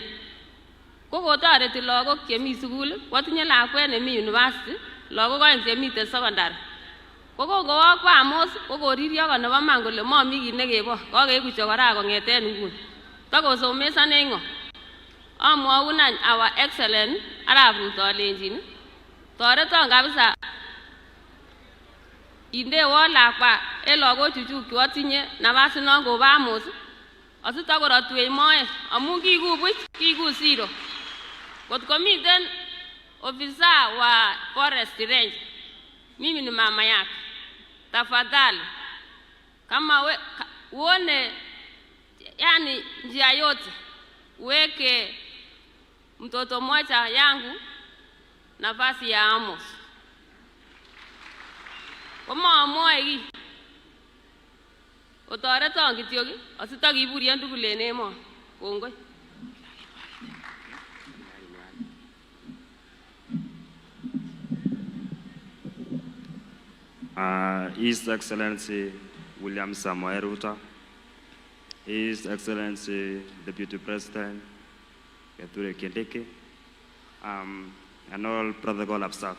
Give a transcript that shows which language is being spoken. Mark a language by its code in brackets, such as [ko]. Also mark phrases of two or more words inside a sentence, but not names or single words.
[kln] Ko kotoreti lagok chemi sukul, kotinye lakwet nemi university, lagok aeng chemiten secondary. Ko kokowok Amos ko koririo ko nebo man kole momi kit nekebo. Kokeibuche kora kongeten nguni. Takosomesane ngo. Amwaun any [en] our excellent [kln] Arap Ruto alenjin toreton kabisa indewon lakwa en lagochuchuk chu atinye nafasi non kobo Amos asitakorotwech moet amun kiku buch kiku zero. Kot komiten [sw] ofisa wa [en] forest range [sw] mimi ni mama yake, tafadhali kama uone yani njia yote weke mtoto mmoja yangu nafasi ya Amos. [kln] Koma amoe ki otoreton kityo asitakiburien tugul en emoni. Kongoi. [en] His Excellency William Samoei Ruto, His Excellency Deputy President Kithure Kindiki, and all protocol of staff.